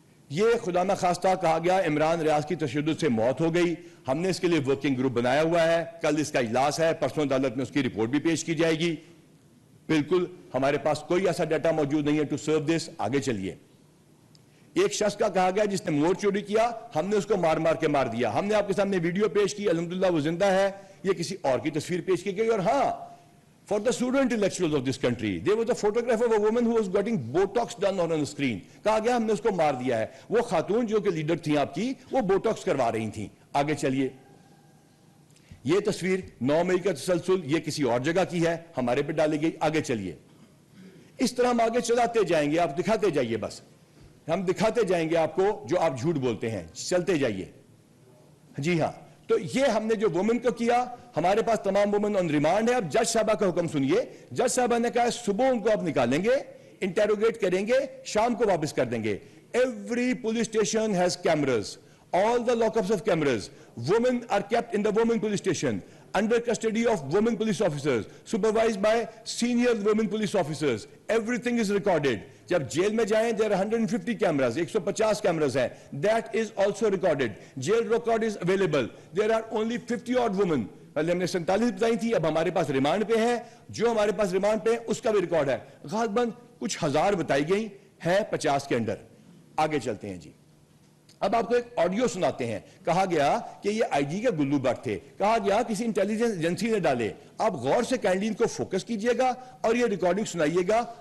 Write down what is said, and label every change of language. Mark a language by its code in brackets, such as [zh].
[ur] یہ خدا نہ خواستہ کہا گیا عمران ریاض کی تشدد سے موت ہو گئی, ہم نے اس کے لیے ورکنگ گروپ بنایا ہوا ہے, کل اس کا اجلاس ہے, پرسوں عدالت میں اس کی رپورٹ بھی پیش کی جائے گی. بالکل ہمارے پاس کوئی ایسا ڈیٹا موجود نہیں ہے [en] To serve this. [ur] آگے چلیے. ایک شخص کا کہا گیا جس نے موڑ چوری کیا, ہم نے اس کو مار مار کے مار دیا. ہم نے آپ کے سامنے ویڈیو پیش کی, الحمدللہ وہ زندہ ہے. یہ کسی اور کی تصویر پیش کی گئی. اور ہاں, [en] for the pseudo intellectuals of this country, there was a photograph of a woman who was getting botox done on a screen. [ur] کہا گیا ہم نے اس کو مار دیا ہے. وہ خاتون جو کہ لیڈر تھیں آپ کی, وہ بوٹاکس کروا رہی تھیں. آگے چلیے, یہ تصویر 9 مئی کا تسلسل, یہ کسی اور جگہ کی ہے, ہمارے پہ ڈالی گئی. آگے چلیے, اس طرح ہم آگے چلاتے جائیں گے, آپ دکھاتے جائیے, بس ہم دکھاتے جائیں گے آپ کو جو آپ جھوٹ بولتے ہیں. چلتے جائیے. جی ہاں, تو یہ ہم نے جو وومن کو کیا, ہمارے پاس تمام وومن آن ریمانڈ ہے. اب جج صاحبہ کا حکم سنیے. جج صاحبہ نے کہا صبح ان کو آپ نکالیں گے, انٹیروگیٹ کریں گے, شام کو واپس کر دیں گے. [en] Every police station has cameras. All the lockups have cameras. Women are kept in the women police station under custody of women police officers, supervised by senior women police officers. Everything is recorded. [ur] جب jail میں جائیں, [en] there are 150 cameras, 150 cameras [ur] ہیں. [en] That is also recorded. Jail record is available. There are only 50 odd women. [ur] پہلے ہم نے 47 بتائی تھی, اب ہمارے پاس ریمانڈ پہ ہے. جو ہمارے پاس ریمانڈ پہ اس کا بھی ریکارڈ ہے. غالباً کچھ ہزار بتائی گئی ہے 50 کے انڈر. آگے چلتے ہیں جی. اب آپ کو ایک آڈیو سناتے ہیں. کہا گیا کہ یہ آئی جی کے گلو بٹ تھے. کہا گیا کسی انٹیلیجنس ایجنسی نے ڈالے. آپ غور سے کائنڈلی ان کو فوکس کیجئے گا اور یہ ریکارڈنگ سنائیے گا.